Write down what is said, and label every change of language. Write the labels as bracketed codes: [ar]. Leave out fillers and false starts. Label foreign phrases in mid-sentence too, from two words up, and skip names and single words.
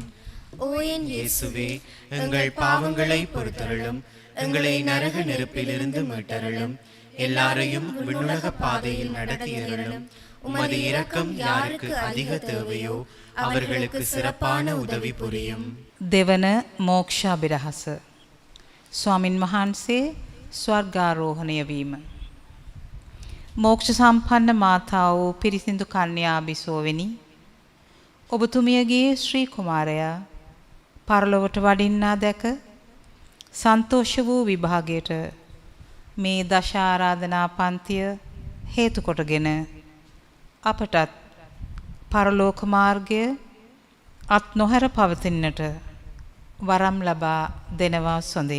[ta] ஓ என் இயேசுவே, எங்கள் பாவங்களை பொறுத்தருளும், எங்களை நரக நெருப்பிலிருந்து மீட்டருளும், எல்லாரையும் விண்ணுலக பாதையில் நடத்தியருளும். உமது இரக்கம் யாருக்கு அதிக தேவையோ அவர்களுக்கு சிறப்பான உதவி புரியும். [si] දෙවන මෝක්ෂාභිරහස ස්වාමින් වහන්සේ ස්වර්ගාරෝහණය වීම. මෝක්ෂ සම්පන්න මාතාව වූ පිරිසිදු කන්‍යා බිසෝවෙනි, ඔබතුමියගේ ශ්‍රී කුමාරයා පරලොවට වඩින්නා දැක සන්තෝෂ වූ විභාගයට මේ දශ ආරාධනා පන්තිය හේතු කොටගෙන අපටත් පරලෝක මාර්ගය අත් නොහැර පවතින්නට වරම් ලබා දෙනවා සොඳේ.